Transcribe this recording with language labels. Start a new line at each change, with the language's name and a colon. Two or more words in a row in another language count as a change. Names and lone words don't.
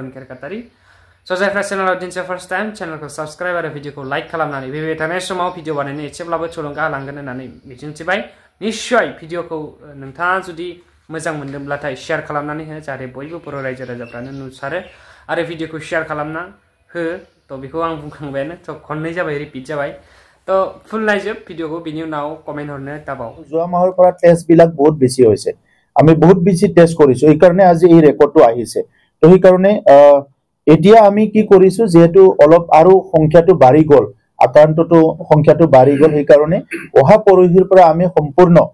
Bodo: केरकातारि स' जायफ्रा चेनेलाव दिनसे
English: first time
Bodo: चेनेलखौ साबस्क्राइब आरो भिडिअखौ लाइक खालामनानै फैबाय थानाय समाव भिडिअ बानायनो एसेब्लाबो थुलुंगा होलांगोन होननानै मिजिंथिबाय निश्चय भिडिअखौ नोंथाङा जुदि मोजां मोनदोंब्लाथाय शेयार खालामनानै हो जाहाथे बयबो बर' रायजो राजाफ्रानो नुसारो आरो भिडिअखौ शेयार खालामना हो तो बेखौ आं बुंखांबायानो तो खननै जाबाय रिपिट जाबाय तो फुल नायजोब भिडिअखौ बिनि उनाव कमेन्ट हरनो दाबाव
Assamese: যোৱা মাহৰ পৰা টেষ্ট বিলাক বহুত বেছি হৈছে আমি বহুত বেছি টেষ্ট কৰিছো এই কাৰণে আজি এই ৰেকৰ্ডটো আহিছে তো এই কাৰণে এতিয়া আমি কি কৰিছো যেহেতু অলপ আৰু সংখ্যাটো বাঢ়ি গল আক্ৰান্তটো সংখ্যাটো বাঢ়ি গল এই কাৰণে অহা পৰহিৰ পৰা আমি সম্পূৰ্ণ